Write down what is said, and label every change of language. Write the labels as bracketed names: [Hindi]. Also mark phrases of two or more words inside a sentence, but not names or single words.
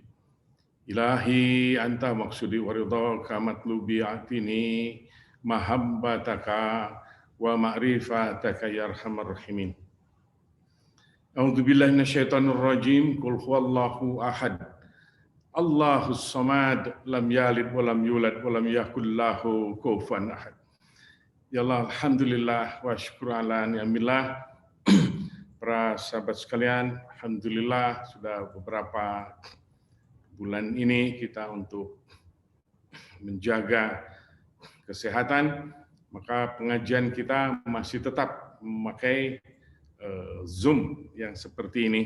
[Arabic] إلهي أنت مقصودي ورضاك مطلوبي أعطني محبتك ومعرفتك يا أرحم الراحمين. أعوذ بالله من الشيطان الرجيم. قل هو الله أحد. الله الصمد، لم يلد ولم يولد ولم يكن له كفوا أحد. يا الله، الحمد لله وشكر على نعم الله. [Indonesian] Para sahabat sekalian, alhamdulillah sudah beberapa bulan ini kita untuk menjaga kesehatan, maka pengajian kita masih tetap memakai Zoom yang seperti ini.